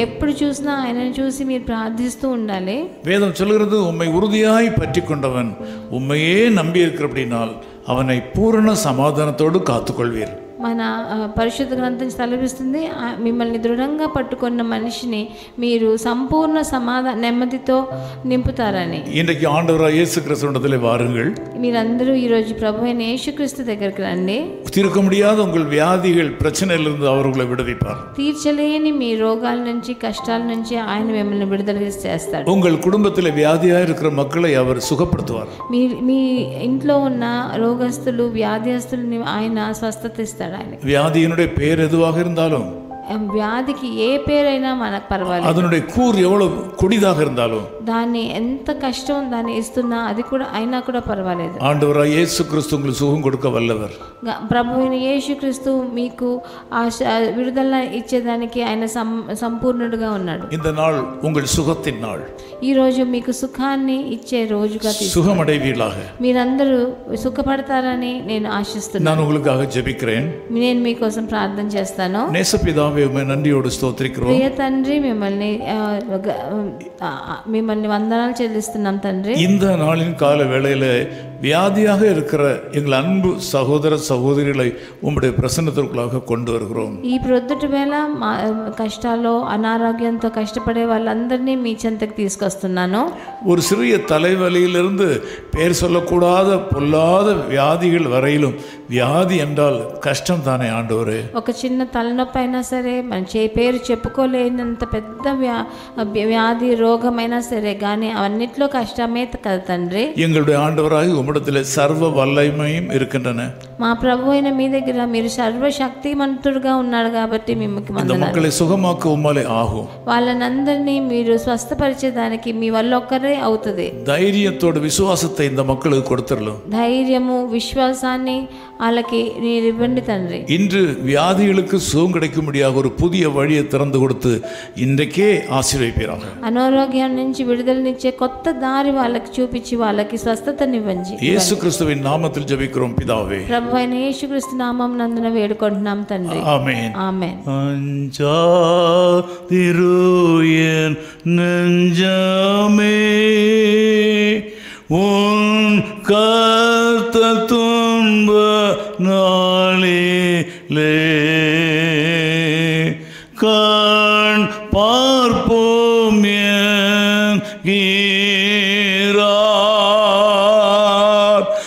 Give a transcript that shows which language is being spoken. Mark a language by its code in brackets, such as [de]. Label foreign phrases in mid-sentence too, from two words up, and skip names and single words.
[te] ఎప్పుడు చూసినా ఆయనను చూసి మీరు ప్రార్థిస్తూ ఉండాలి. [ta] வேதம் சொல்கிறது, உம்மை உறுதியாய் பற்றிக் கொண்டவன் உம்மையே நம்பி இருக்கிறபடினால் அவனை பூரண சமாதானத்தோடு காத்துக்கொள்வீர். [te] మన పరిశుద్ధ గ్రంథం తలపిస్తుంది, మిమ్మల్ని దృఢంగా పట్టుకున్న మనిషిని మీరు సంపూర్ణ నెమ్మదితో నింపుతారని. [ta] இன்றைக்கு ஆண்டவராகிய இயேசு கிறிஸ்துவிடத்திலே வாருங்கள். [te] మీరందరూ ఈరోజు ప్రభు అయిన యేసుక్రీస్తు దగ్గరికి రండి. [ta] தீர்க்க முடியாத உங்கள் வியாதிகள் பிரச்சனையிலிருந்து அவர் உங்களை விடுவிப்பார். [te] తీర్చలేని మీ రోగాల నుంచి, కష్టాల నుంచి ఆయన మిమ్మల్ని విడుదల చేస్తాడు. [ta] உங்கள் குடும்பத்தில் வியாதியாக இருக்கிற மக்களை அவர் சுகப்படுத்துவார். [te] మీ ఇంట్లో ఉన్న రోగస్తులు, వ్యాధిస్తుల్ని ఆయన స్వస్థత ఇస్తాడు. [ta] வியாதியினுடைய பேர் எதுவாக இருந்தாலும், [te] వ్యాధికి ఏ పేరైనా మనకు పర్వాలేదు. [ta] அதனுடைய கூர் எவ்வளவு கொடிதாக இருந்தாலும், [te] దాన్ని ఎంత కష్టం దాన్ని ఇస్తున్నా అది కూడా అయినా కూడా పర్వాలేదు. [ta] ஆண்டவராகிய இயேசு கிறிஸ்து உங்களுக்கு சுகம் கொடுக்க வல்லவர். [te] ప్రభు అయిన యేసుక్రీస్తు మీకు విడుదల ఇచ్చేదానికి ఆయన సంపూర్ణుడుగా ఉన్నాడు. [ta] இந்த நாள் உங்கள் சுகத்தின் நாள். [te] ఈ రోజు మీకు సుఖాన్ని ఇచ్చే రోజుగా [ta] சுகமடைவீர்களாக. [te] మీరందరూ సుఖపడతారని నేను ఆశిస్తున్నాను. [ta] நான் உங்களுக்காக ஜெபிக்கிறேன். [te] నేను మీకోసం ప్రార్థన చేస్తాను. [ta] நேசபிதாவே, உம்மை நன்றியோடு ஸ்தோத்திரிக்கிறோம். [te] ప్రియ తండ్రి, మిమ్మల్ని వందనాలు చెల్లిస్తున్నాం తండ్రి. [ta] இந்த நாளின் கால வேளையில வியாதியாக இருக்கிற எங்கள் அன்பு சகோதர சகோதரிகளை உம்முடைய பிரசன்னத்திற்குள்ளாக கொண்டு வருகிறோம். [te] ఈ ప్రొద్దుటి వేళ కష్టాల్లో, అనారోగ్యంతో కష్టపడే వాళ్ళందరినీ మీ చెంతకు తీసుకొస్తున్నాను. [ta] ஒரு சிறிய தலைவலியிலிருந்து பேர் சொல்லக்கூடாத பொல்லாத வியாதிகள் வரையிலும், வியாதி என்றால் கஷ்டம் தானே ஆண்டவரே. [te] ఒక చిన్న తలనొప్పి అయినా సరే, మన పేరు చెప్పుకోలేనంత పెద్ద వ్యాధి, రోగమైనా సరే, కానీ అవన్నిట్లో కష్టమే కదా తండ్రి. [ta] எங்களுடைய ஆண்டவராகி உம்மிடத்தில் சர்வ வல்லமையும் இருக்கின்றன. [te] మా ప్రభు అయిన మీ దగ్గర మీరు సర్వశక్తిమంతుడుగా ఉన్నారు కాబట్టి మిమ్మల్ని [ta] இந்த [te] వందనాలు. [ta] மக்களை சுகமாக்க உம்மாலே ஆகும். [te] వాళ్ళనందరినీ మీరు స్వస్థపరిచేదానికి మీ వల్ల ఒక్కరే అవుతుంది. [ta] தைரியத்தோட விசுவாசத்தை இந்த மக்களுக்கு கொடுத்துடலாம். [te] ధైర్యము విశ్వాసాన్ని వాళ్ళకి మీరు ఇవ్వండి తండ్రి. [ta] இன்று வியாதிகளுக்கு சுகம் கிடைக்கும்படியாக ஒரு புதிய வழியை திறந்து கொடுத்து இன்றைக்கே ஆசீர்வதிப்பீராக. [te] అనారోగ్యం నుంచి విడుదలనిచ్చే కొత్త దారి వాళ్ళకి చూపించి వాళ్ళకి స్వస్థతనివ్వండి. [ta] இயேசு கிறிஸ்துவின் நாமத்தில் ஜெபிக்கிறோம் பிதாவே. [te] ప్రభు అయిన యేసుక్రీస్తు నామం నందున వేడుకుంటున్నాం తండ్రి. [ta] ஆமென். [te] ఆమేన్. [ta] அஞ்சாதிருயன் நெஞ்சமே உன் கர்த்தர் துன்ப நாளிலே கண் பார்ப்போம் என்கிறார்.